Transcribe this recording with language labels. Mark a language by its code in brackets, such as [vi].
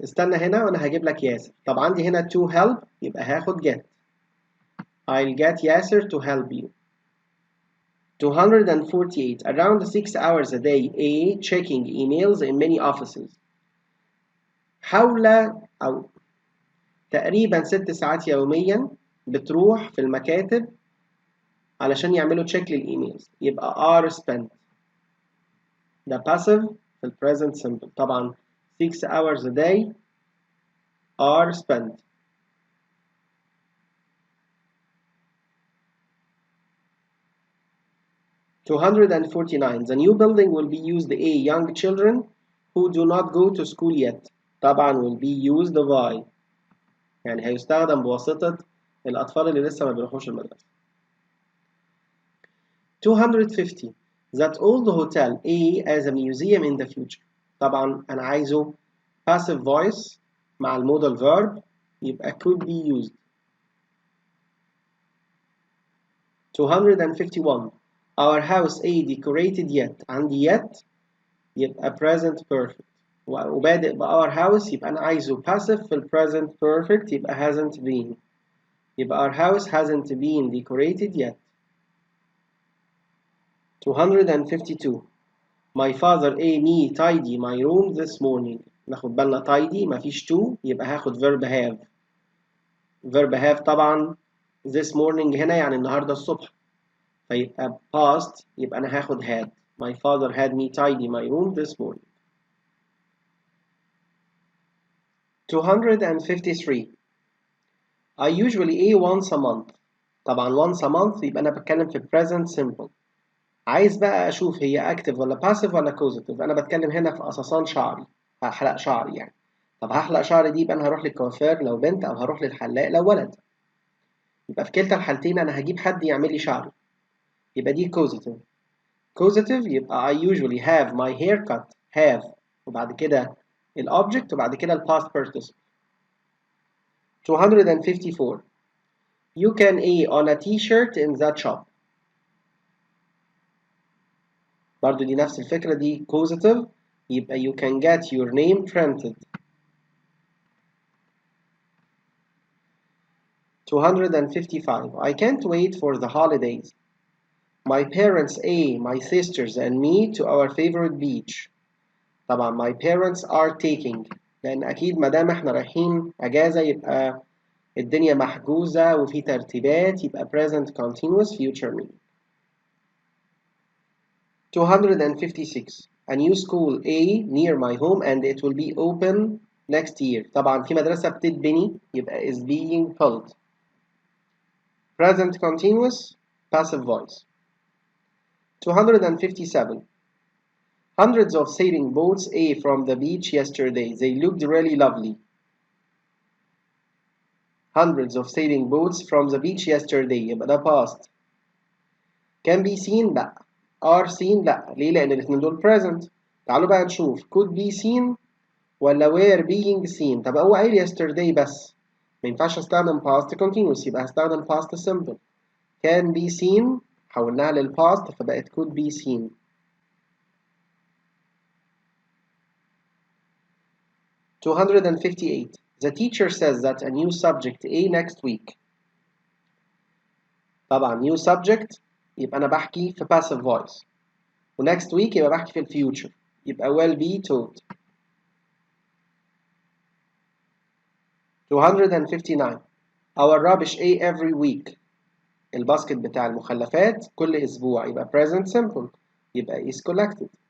[ar] استنى هنا وأنا هجيب لك ياسر. طب عندي هنا to help، يبقى هاخد get. [en] I'll get ياسر to help you. 248. Around 6 hours a day A checking emails in many offices. [ar] حول أو تقريبا 6 ساعات يوميا بتروح في المكاتب علشان يعملوا تشيك للإيميلز، يبقى [en] are spent. [ar] ده passive في ال [en] present simple. طبعا 6 hours a day are spent. 249. The new building will be used by young children who do not go to school yet. [ar] طبعا [en] will be used by، [ar] يعني هيستخدم بواسطة الأطفال اللي لسه ما بيروحوش المدرسة. [en] 250 that old hotel A as a museum in the future. [ar] طبعا أنا عايزه passive voice مع المودal verb يبقى could be used. [en] 251 our house A decorated yet. [ar] عندي yet يبقى present perfect، وبادئ ب our house يبقى أنا عايزه passive في ال present perfect يبقى hasn't been، يبقى [en] our house hasn't been decorated yet. 252 my father A me tidy my room this morning. [ar] ناخد بالنا tidy مفيش to يبقى هاخد verb have. verb have طبعا this morning هنا يعني النهاردة الصبح، فيبقى past يبقى أنا هاخد had. [en] my father had me tidy my room this morning. 253 I usually A once a month. [ar] طبعا once a month يبقى أنا بتكلم في present simple. عايز بقى أشوف هي active ولا passive ولا causative. أنا بتكلم هنا في قصصان شعري، هحلق شعري يعني. طب هحلق شعري دي يبقى أنا هروح للكوافير لو بنت أو هروح للحلاق لو ولد. يبقى في كلتا الحالتين أنا هجيب حد يعمل لي شعري، يبقى دي causative. [en] causative يبقى I usually have my hair cut. [ar] have وبعد كده الobject وبعد كده past participle. [en] 254 You can A on a t-shirt in that shop. [ar] برضو دي نفس الفكرة، دي causative يبقى [en] you can get your name printed. 255 I can't wait for the holidays. My parents A, my sisters and me to our favorite beach. [ar] طبعا [en] my parents are taking، [ar] لأن أكيد مادام احنا رايحين أجازة يبقى الدنيا محجوزة وفي ترتيبات يبقى present continuous future mean. [en] 256 A new school A near my home and it will be open next year. [ar] طبعا في مدرسة بتتبني يبقى [en] is being built. Present continuous passive voice. 257 Hundreds of sailing boats A from the beach yesterday. They looked really lovely. Hundreds of sailing boats from the beach yesterday [ar] يبقى ده [en] past. Can be seen لا. Are seen لا. [ar] ليه؟ لأن الاثنين دول present. تعالوا بقى نشوف could be seen ولا were being seen. طب هو قايل yesterday بس، ما ينفعش استخدم past continuous يبقى هستخدم past simple. [en] Can be seen [ar] حولناها للpast فبقت [en] could be seen. 258 The teacher says that a new subject A next week. [ar] طبعا new subject يبقى أنا بحكي في passive voice، و next week يبقى بحكي في ال future يبقى [en] will be taught. 259 Our rubbish A every week. [ar] الباسكت بتاع المخلفات كل أسبوع يبقى present simple يبقى [en] is collected.